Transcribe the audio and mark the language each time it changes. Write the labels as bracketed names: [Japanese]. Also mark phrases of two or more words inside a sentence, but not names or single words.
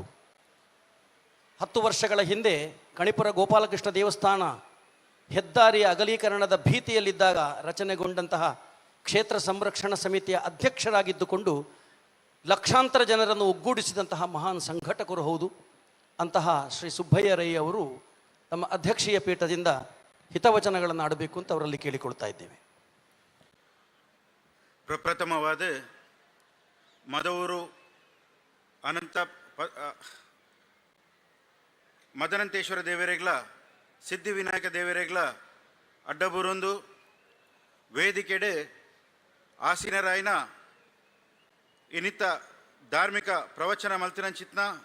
[Kannada] 10 ವರ್ಷಗಳ ಹಿಂದೆ ಕಣಿಪುರ ಗೋಪಾಲಕೃಷ್ಣ ದೇವಸ್ಥಾನ ಹೆದ್ದಾರಿಯ ಅಗಲೀಕರಣದ ಭೀತಿಯಲ್ಲಿದ್ದಾಗ ರಚನೆಗೊಂಡಂತಹ ಕ್ಷೇತ್ರ ಸಂರಕ್ಷಣಾ ಸಮಿತಿಯ ಅಧ್ಯಕ್ಷರಾಗಿದ್ದುಕೊಂಡು ಲಕ್ಷಾಂತರ ಜನರನ್ನು ಒಗ್ಗೂಡಿಸಿದಂತಹ ಮಹಾನ್ ಸಂಘಟಕರು ಹೌದು. ಅಂತಹ ಶ್ರೀ ಸುಬ್ಬಯ್ಯ ರೈ ಅವರು ತಮ್ಮ ಅಧ್ಯಕ್ಷೀಯ ಪೀಠದಿಂದ ಹಿತವಚನಗಳನ್ನು ಆಡಬೇಕು ಅಂತ ಅವರಲ್ಲಿ ಕೇಳಿಕೊಳ್ತಾ ಇದ್ದೇವೆ. [Tulu] ಪ್ರಪ್ರಥಮವಾದ ಮದವೂರು ಮದನಂತೇಶ್ವರ ದೇವರೇಗ್ಲ ಸಿದ್ಧಿವಿನಾಯಕ ದೇವರೇಗ್ಲ ಅಡ್ಡಬೂರೊಂದು ವೇದಿಕೆಡೆ ಆಸೀನರಾಯನ ಇನ್ನಿತ್ತ ಧಾರ್ಮಿಕ ಪ್ರವಚನ ಮಲ್ತಿನಂಚಿತ್ನ